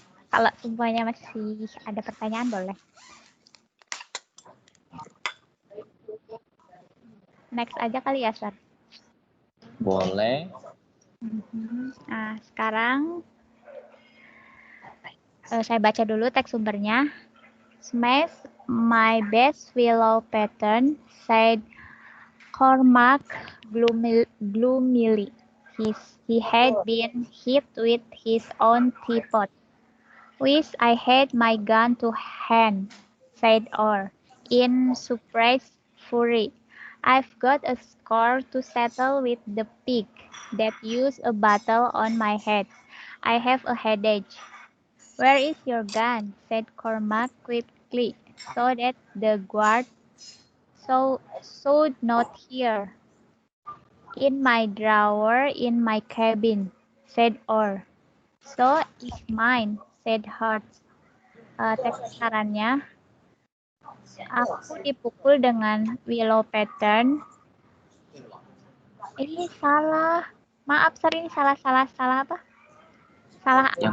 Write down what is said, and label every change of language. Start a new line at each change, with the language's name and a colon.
Indonesian: Kalau semuanya masih ada pertanyaan boleh. Next aja kali ya, Sir. Boleh. Nah, sekarang saya baca dulu teks sumbernya.
English: Smash my best willow pattern, said Cormac gloomily. He had been hit with his own teapot. Wish I had my gun to hand, said Orr, in suppressed fury. I've got a score to settle with the pig that used a battle on my head. I have a headache. Where is your gun? Said Cormac quickly, so that the guard should not hear. In my drawer in my cabin, said Orr. So is mine, said Hart.
Indonesian: Teks sarannya, aku dipukul dengan willow pattern. Ini salah. Maaf, Sir, ini salah apa? Salah.